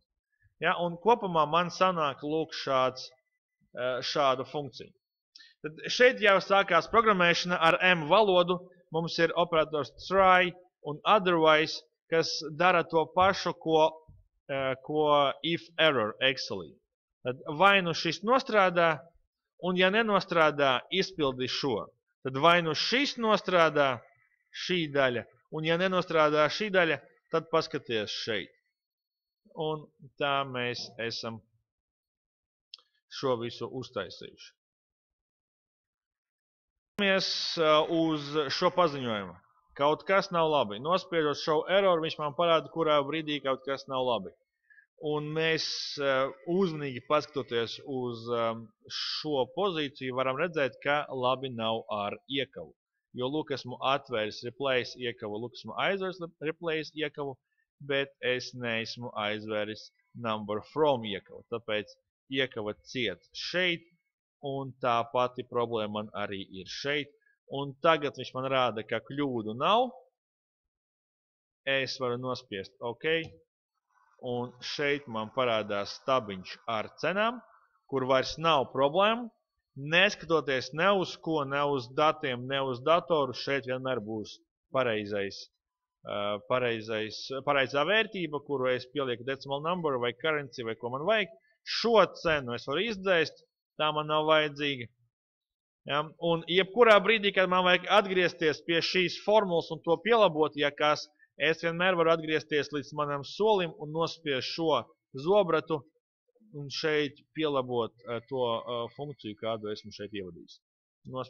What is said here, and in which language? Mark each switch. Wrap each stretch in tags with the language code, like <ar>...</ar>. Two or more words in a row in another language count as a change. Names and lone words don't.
<lv>Ja, un kopumā man sanāk lūk šāda funkcija. Tad šeit jau sākās programmēšana ar M valodu. Mums ir operators try un otherwise, kas dara to pašu, ko</lv> <en>if error</en> <lv>Excelī. Tad vai nu šis nostrādā, un ja nenostrādā, izpildi šo. Tad vai nu šis nostrādā, šī daļa, un ja nenostrādā šī daļa, tad paskaties šeit. Un tā mēs esam šo visu uztaisījuši. Mēs uz šo paziņojumu. Kaut kas nav labi. Nospiedot</lv> <en>show error,</en> <lv>viņš man parāda, kurā brīdī kaut kas nav labi. Un mēs uzmanīgi paskatoties uz šo pozīciju varam redzēt, ka labi nav ar iekavu. Jo lūk, esmu atvēris replace iekavu, lūk, esmu aizvēris replace iekavu, bet es neesmu aizvēris</lv> <en>number from</en> <lv>iekavu. Tāpēc iekava ciet šeit, un tā pati problēma man arī ir šeit. Un tagad viņš man rāda, ka kļūdu nav. Es varu nospiest OK. Un šeit man parādās stabiņš ar cenām, kur vairs nav problēma. Neskatoties ne uz ko, ne uz datiem, ne uz datoru, šeit vienmēr būs pareizā vērtība, kuru es pielieku</lv> <en>decimal number</en> <lv>vai currency vai ko man vajag. Šo cenu es varu izdzēst, tā man nav vajadzīga. Ja? Un jebkurā brīdī, kad man vajag atgriezties pie šīs formulas un to pielabot, ja kas, es vienmēr varu atgriezties līdz manam solim un nospiest šo zobratu un šeit pielabot to funkciju, kādu esmu šeit ievadījis.</lv>